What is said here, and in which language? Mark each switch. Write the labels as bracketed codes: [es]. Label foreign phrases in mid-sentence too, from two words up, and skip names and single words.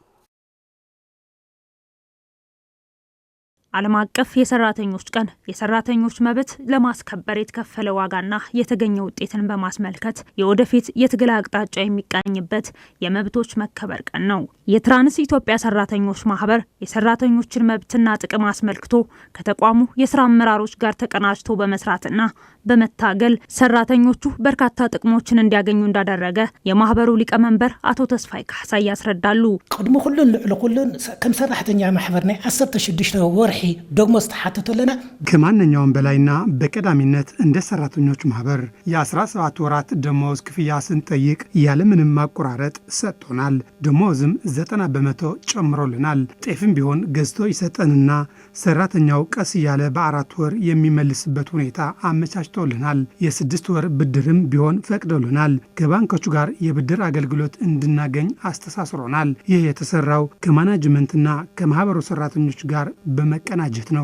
[am] ዓለም አቀፍ የሰራተኞች ቀን የሰራተኞች መብት ለማስከበር የተከፈለ ዋጋና የተገኘ ውጤትን በማስመልከት የወደፊት የትግል አቅጣጫ የሚቃኝበት የመብቶች መከበር ቀን ነው። የትራንስ ኢትዮጵያ ሰራተኞች ማህበር የሰራተኞችን መብትና ጥቅም አስመልክቶ ከተቋሙ የስራ አመራሮች ጋር ተቀናጅቶ በመስራትና በመታገል ሰራተኞቹ በርካታ ጥቅሞችን እንዲያገኙ እንዳደረገ የማህበሩ ሊቀመንበር አቶ ተስፋይ ካሕሳይ ያስረዳሉ። [ti] ቀድሞ ኩሉን ከም ሰራተኛ ማህበርና 16 ወርሒ ደሞዝ ተሓተተለና [am] ከማንኛውም በላይና በቀዳሚነት እንደ ሰራተኞች ማህበር የ17 ወራት ደሞዝ ክፍያ ስንጠይቅ ያለምንም ማቆራረጥ ሰጥቶናል። ደሞዝም 90% ጨምሮልናል። ጤፍም ቢሆን ገዝቶ ይሰጠንና ሰራተኛው ቀስ እያለ በ4 ወር የሚመልስበት ሁኔታ አመቻችቶልናል። የ6 ወር ብድርም ቢሆን ፈቅዶልናል። ከባንኮቹ ጋር የብድር አገልግሎት እንድናገኝ አስተሳስሮናል። ይህ የተሰራው ከማናጅመንትና ከማህበሩ ሰራተኞች ጋር በመቀናጀት ነው።